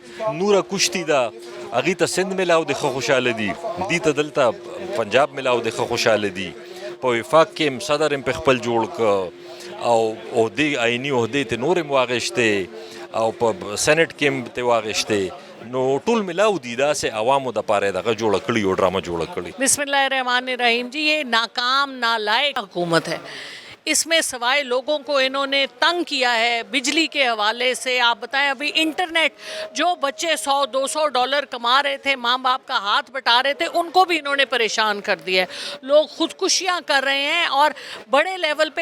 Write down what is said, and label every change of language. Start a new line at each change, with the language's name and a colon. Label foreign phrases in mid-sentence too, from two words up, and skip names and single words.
Pashto: نوره کشتي ده هغې ته سند ملاو دی ښه خوشحاله دي دي ته دلته پنجاب ملاو دی ښه خوشحاله دي په وفاق کې هم صدر هم په خپل جوړ که او عهدې آیني عهدې ته نور هم واغېشتې او په سینټ کې هم ته واغېشتې نو ټول ملاو دي داسې عوامو دپاره دغه جوړه کړي یو ډرامه جوړه کړي
Arabic: بسم اللہ الرحمن الرحیم
Urdu: جی یہ ناکام نالائق حکومت ہے اس میں سوائے لوگوں کو انہوں نے تنگ کیا ہے بجلی کے حوالے سے آپ بتائیں ابھی انٹرنیٹ جو بچے $100-200 کما رہے تھے ماں باپ کا ہاتھ بٹا رہے تھے ان کو بھی انہوں نے پریشان کر دیا ہے لوگ خودکشیاں کر رہے ہیں اور بڑے لیول پہ